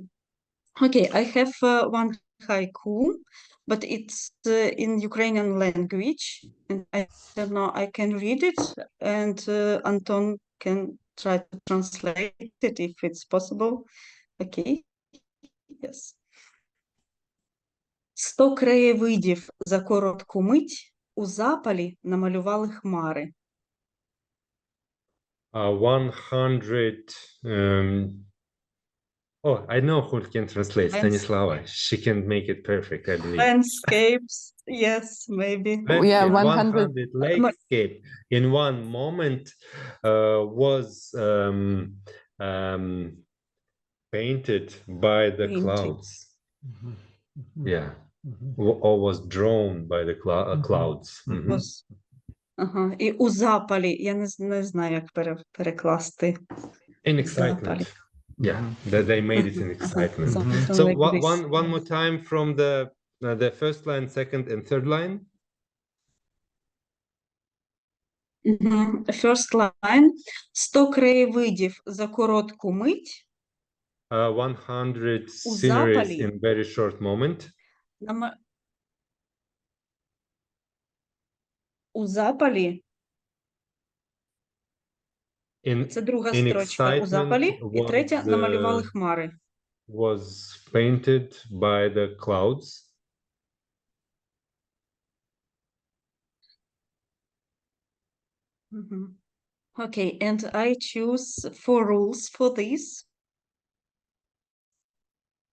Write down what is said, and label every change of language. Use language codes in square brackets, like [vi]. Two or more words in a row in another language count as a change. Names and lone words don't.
[en] Okay, I have one haiku, but it's in Ukrainian language, and I don't know, I can read it, and Anton can try to translate it if it's possible. Okay, yes. [uk] 100 краєвидів за коротку мить у запалі намалювали хмари. [en] 100 oh, I know who can translate. Stanislava. She can make it perfect, I believe. Landscapes, yes, maybe. Yeah, 100 landscape in one moment was painted by the clouds. Yeah, or was drawn by the clouds. [uk] Ага, і у запалі, я не знаю, як перекласти. [en] In excitement. Yeah, that they made it in excitement. So like one more time from the first line, second and third line. First line. [uk] 100 краєвидів за коротку мить. [en] 100 sceneries in very short moment. [uk] У запалі. Це друга строчка. У запалі. І третя намалювали хмари. [en] Was painted by the clouds. Okay, and I choose 4 rules for this.